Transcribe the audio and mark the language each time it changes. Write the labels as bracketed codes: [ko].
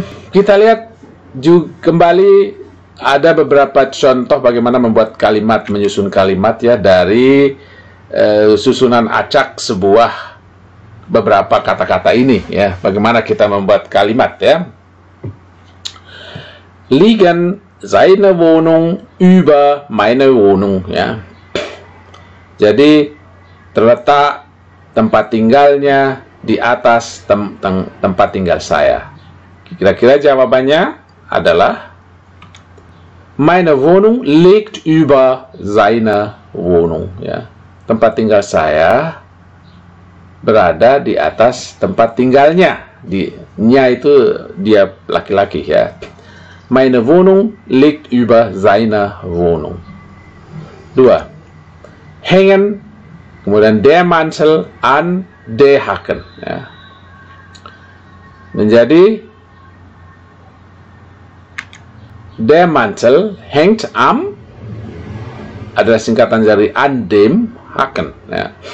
[id] Kita lihat juga kembali ada beberapa contoh bagaimana membuat kalimat, menyusun kalimat, ya, dari susunan acak sebuah beberapa kata-kata ini, ya. Bagaimana kita membuat kalimat, ya. [de] Liegen seine Wohnung über meine Wohnung, ya. [id] Jadi terletak tempat tinggalnya di atas tempat tinggal saya. Kira-kira jawabannya adalah [de] meine Wohnung liegt über seine Wohnung, ya. [id] Tempat tinggal saya berada di atas tempat tinggalnya. Nya itu dia laki-laki, ya. [de] Meine Wohnung liegt über seine Wohnung. 2. Hängen, kemudian der Mantel an der Haken, ya. Menjadi der Mantel hängt am [id] adalah singkatan dari [de] an dem Haken, ya.